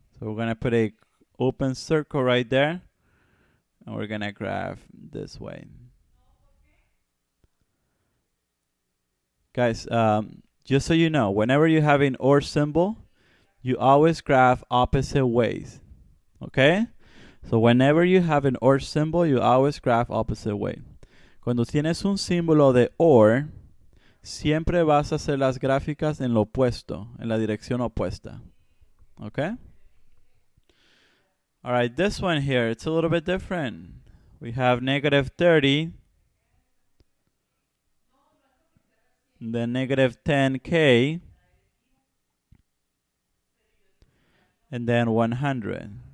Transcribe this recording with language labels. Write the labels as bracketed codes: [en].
[en] So we're going to put a open circle right there. And we're going to graph this way. Guys, Just so you know, whenever you have an or symbol, you always graph opposite ways. Okay? So whenever you have an or symbol, you always graph opposite way. [es] Cuando tienes un símbolo de or, siempre vas a hacer las gráficas en lo opuesto, en la dirección opuesta. [en] Okay? All right, this one here, it's a little bit different. We have negative 30, then negative 10k, and then 100.